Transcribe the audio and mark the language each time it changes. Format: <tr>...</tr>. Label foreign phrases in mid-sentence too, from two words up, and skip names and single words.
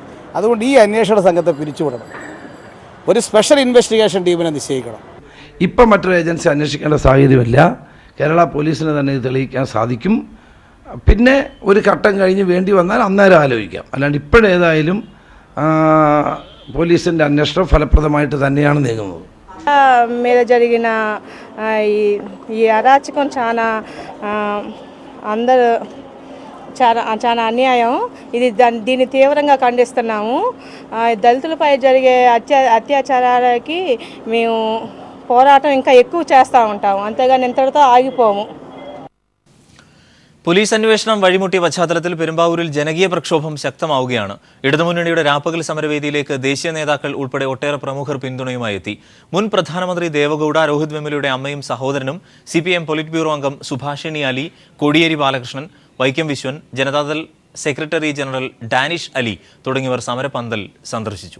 <ml>അതുകൊണ്ട് ഈ അന്വേഷണ സംഘത്തെ പിരിച്ചുവിടണം. ഒരു</ml> <en>special investigation</en> <ml>ടീമിനെ നിശ്ചയിക്കണം. ഇപ്പം മറ്റൊരു ഏജൻസി അന്വേഷിക്കേണ്ട സാഹചര്യമില്ല. കേരള പോലീസിന് തന്നെ ഇത് തെളിയിക്കാൻ സാധിക്കും. പിന്നെ ഒരു ഘട്ടം കഴിഞ്ഞ് വേണ്ടി വന്നാൽ അന്നേരം ആലോചിക്കാം. അല്ലാണ്ട് ഇപ്പോഴേതായാലും പോലീസിൻ്റെ അന്വേഷണം ഫലപ്രദമായിട്ട് തന്നെയാണ് നീങ്ങുന്നത്.</ml> <te>మీద జరిగిన ఈ అరాచకం అందరూ చాలా అన్యాయం. దీన్ని తీవ్రంగా ఖండిస్తున్నాము. దళితులపై జరిగే అత్యాచారాలకి మేము పోరాటం ఇంకా ఎక్కువ చేస్తూ ఉంటాము. అంతేగాని ఇంతటితో ఆగిపోము.</te> <ml>പോലീസ് അന്വേഷണം വഴിമുട്ടിയ പശ്ചാത്തലത്തിൽ പെരുമ്പാവൂരിൽ ജനകീയ പ്രക്ഷോഭം ശക്തമാവുകയാണ്. ഇടതുമുന്നണിയുടെ രാപ്പകൽ സമരവേദിയിലേക്ക് ദേശീയ നേതാക്കൾ ഉൾപ്പെടെ ഒട്ടേറെ പ്രമുഖർ പിന്തുണയുമായി എത്തി. മുൻ പ്രധാനമന്ത്രി ദേവഗൌഡ, രോഹിത് വെമുലയുടെ അമ്മയും സഹോദരനും, CPM പൊളിറ്റ് ബ്യൂറോ അംഗം സുഭാഷിണി അലി, കോടിയേരി ബാലകൃഷ്ണൻ, വൈക്കം വിശ്വൻ, ജനതാദൾ</ml> <en>secretary general</en> <ml>ഡാനിഷ് അലി തുടങ്ങിയവർ സമരപന്തൽ സന്ദർശിച്ചു.</ml>